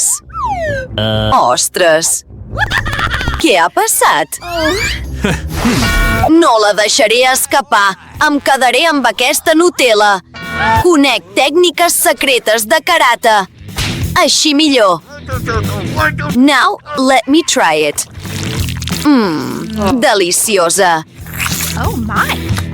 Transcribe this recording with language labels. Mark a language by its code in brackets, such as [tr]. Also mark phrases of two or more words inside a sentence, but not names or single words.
[ca] Ostres! Què ha passat? No la deixaré escapar. Em quedaré amb aquesta Nutella. Conec tècniques secretes de karate. Així millor. [en] Now, let me try it. [ca] Deliciosa. [en] Oh my!